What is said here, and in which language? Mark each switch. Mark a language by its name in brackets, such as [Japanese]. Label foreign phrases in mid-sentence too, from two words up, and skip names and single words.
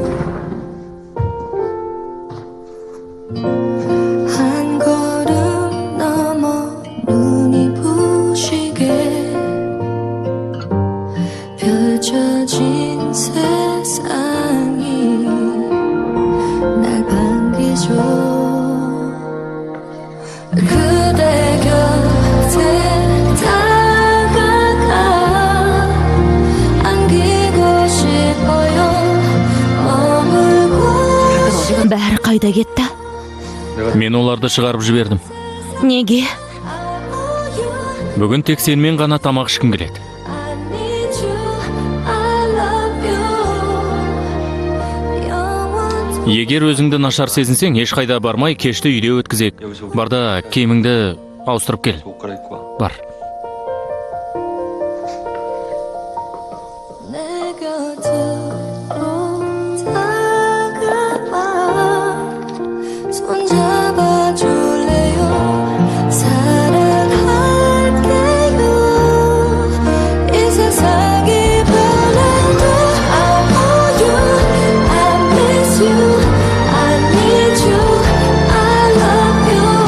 [Korean] 한 걸음 넘어 눈이 부시게 펼쳐진 세상이 날 반기죠. 그대 곁에 다가가 안기고 싶어요. 머물고 [Kazakh] бәрі қайда кетті? Мен оларды шығарып жібердім. Неге? Бүгін тек сенімен ғана тамақ ішкім келеді. [English] I need you, I love you. [Korean] 영원 [Kazakh] Егер өзіңді нашар сезінсең, ешқайда бармай, кешті үйде өткізек. Барда киіміңді ауыстырып кел. [Korean] 옷 갈아입고 와. [Kazakh] Бар. [Korean] 내 곁으로 다가와 손잡아줄래요. 사랑할게요. 이 세상이 변해도 [English] I want you, I miss you, I need you, I love you.